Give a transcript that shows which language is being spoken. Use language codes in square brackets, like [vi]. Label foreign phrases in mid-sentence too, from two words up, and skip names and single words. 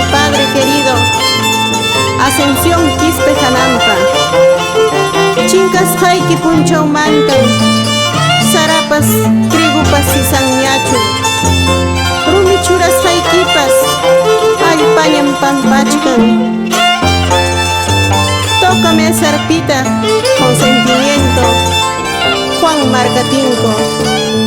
[es] padre querido [qu] Ascensión Quispe Janampa chinkasqayki punchawmanta sarapas trigupas sisanñachu rumi churasqaykipas allpañam pampachkan [es] tócame esa arpita con sentimiento Juan Marcatinco.